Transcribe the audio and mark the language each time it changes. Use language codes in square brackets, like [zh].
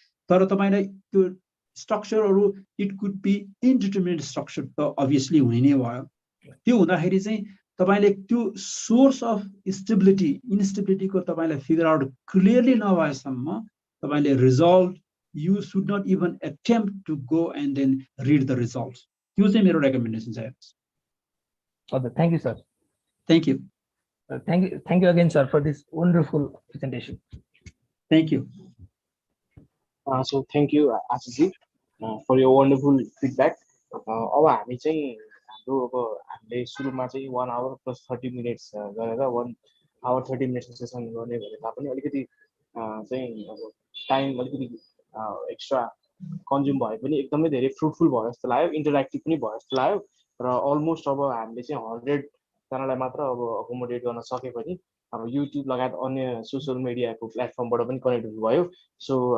[ne] तर तपाईँलाई त्यो स्ट्रक्चरहरू [en] it could be indeterminate structure [ne] त अभियसली हुने नै भयो त्यो हुँदाखेरि चाहिँ तपाईँले त्यो सोर्स अफ स्टेबिलिटी इन्स्टेबिलिटीको तपाईँलाई फिगर आउट क्लियरली नभएसम्म तपाईँले result [en] you should not even attempt to go and then read the results. [ne] त्यो चाहिँ मेरो recommendation छ हजुर [en] thank you sir. Thank you. Thank you again sir for this wonderful presentation. Thank you. So thank you Ashish for your wonderful feedback. [ne] अब हामी चाहिँ हाम्रो अब हामीले सुरुमा चाहिँ 1 hour plus 30 minutes गरेर 1 hour 30 minutes सेसन गर्ने भने तापनि अलिकति चाहिँ अब टाइम अलिकति एक्स्ट्रा कन्ज्युम भए पनि एकदमै धेरै फ्रुटफुल भयो जस्तो लाग्यो इन्टरेक्टिभ पनि भयो जस्तो लाग्यो र अलमोस्ट अब हामीले चाहिँ 100 जनालाई मात्र अब अकोमोडेट गर्न सके पनि अब युट्युब लगायत अन्य सोसियल मिडियाको प्लेटफर्मबाट पनि कनेक्ट हुनुभयो सो